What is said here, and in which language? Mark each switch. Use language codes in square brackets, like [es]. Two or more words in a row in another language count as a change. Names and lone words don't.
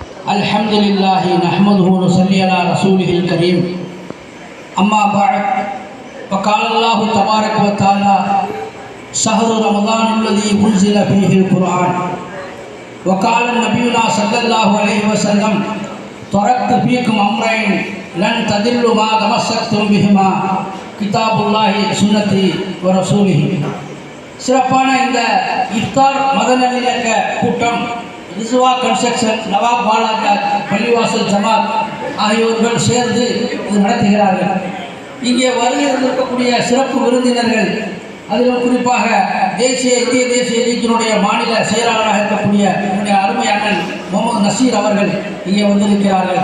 [ar] الحمد لله نحمده ونصلي على رسوله الكريم أما بعد فقال الله تبارك وتعالى شهر رمضان الذي أنزل فيه القرآن وقال نبينا صلى الله عليه وسلم تركت فيكم أمرين لن تضلوا ما تمسكتم بهما كتاب الله وسنتي ورسوله. [ta] சிறப்பான இந்த இஃப்தார் மதநல்லிணக்க கூட்டம் ரிஸ்வா கன்ஸ்ட்ரக்ஷன், நவாப் பாலாஜா பள்ளிவாசல் ஜமாத் ஆகியோர்கள் சேர்ந்து இது நடத்துகிறார்கள். இங்கே வருகை இருக்கக்கூடிய சிறப்பு விருந்தினர்கள், அதிலும் குறிப்பாக இந்திய தேசிய லீக்கினுடைய மாநில செயலாளராக இருக்கக்கூடிய என்னுடைய அருமை அண்ணன் முகமது நசீர் அவர்கள் இங்கே வந்திருக்கிறார்கள்.